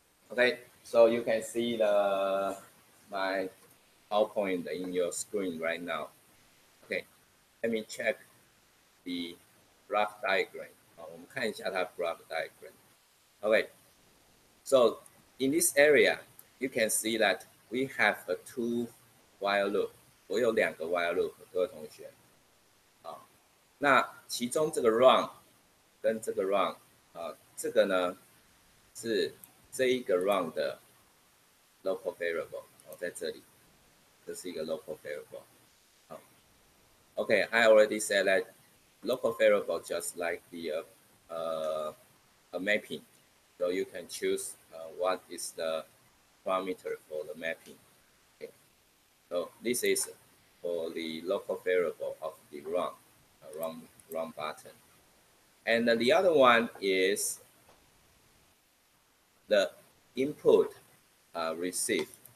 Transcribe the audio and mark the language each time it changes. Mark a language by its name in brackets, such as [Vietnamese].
[English] Okay, so you can see my PowerPoint in your screen right now. Okay, let me check the block diagram. [Chinese] 我们看一下它 block diagram. [English] Okay, so in this area, you can see that we have a 2 while loop. [Chinese] 我有2个 while loop， 各位同学。那其中这个 run 跟这个 run， 这个呢是这一个 run 的 local variable， 在这里，这是一个 local variable。 [English] Okay, I already said that local variable just like the a mapping, so you can choose what is the parameter for the mapping. Okay, so this is for the local variable of the run button, and the other one is the input receive.